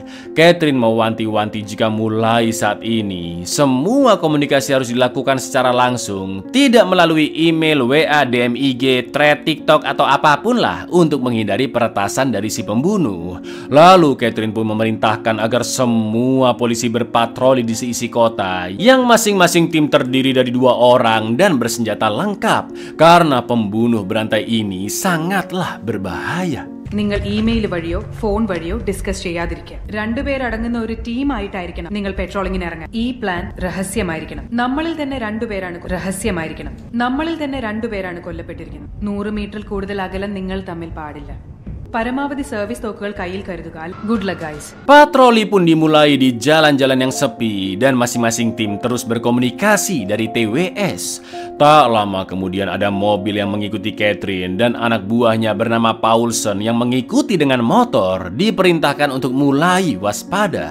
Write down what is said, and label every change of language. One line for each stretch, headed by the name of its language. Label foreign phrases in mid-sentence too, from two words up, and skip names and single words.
Indonesian: Catherine mewanti-wanti jika mulai saat ini semua komunikasi harus dilakukan secara langsung, tidak melalui email, WA, DM, IG, thread, TikTok atau apapun lah untuk menghindari peretasan dari si pembunuh. Lalu Catherine pun memerintahkan agar semua polisi berpatroli di seisi kota yang masing-masing tim terdiri dari 2 orang dan bersenjata lengkap karena pembunuh berantai ini sangatlah berbahaya.
Malayalam: നിങ്ങൾ ഇമെയിൽ വഴിയോ ഫോൺ വഴിയോ ഡിസ്കസ് ചെയ്യാതിരിക്കുക. 2 പേരടങ്ങുന്ന ഒരു ടീമായിട്ടായിരിക്കണം നിങ്ങൾ പെട്രോളിങ്ങിന് ഇറങ്ങുക. ഈ പ്ലാൻ രഹസ്യമായിരിക്കണം. നമ്മളിൽ തന്നെ 2 പേരാണ് കൊല്ലപ്പെട്ടിരിക്കുന്നത്. 100 മീറ്ററിൽ കൂടുതൽ അകലം നിങ്ങൾ തമ്മിൽ പാടില്ല. പരമാവധി സർവീസ് തോക്കുകൾ കയ്യിൽ കരുതുക.
English: Good luck guys.
Indonesian: Patroli pun dimulai di jalan-jalan yang sepi dan masing-masing tim terus berkomunikasi dari TWS. Tak lama kemudian ada mobil yang mengikuti Catherine dan anak buahnya bernama Paulsen yang mengikuti dengan motor diperintahkan untuk mulai waspada.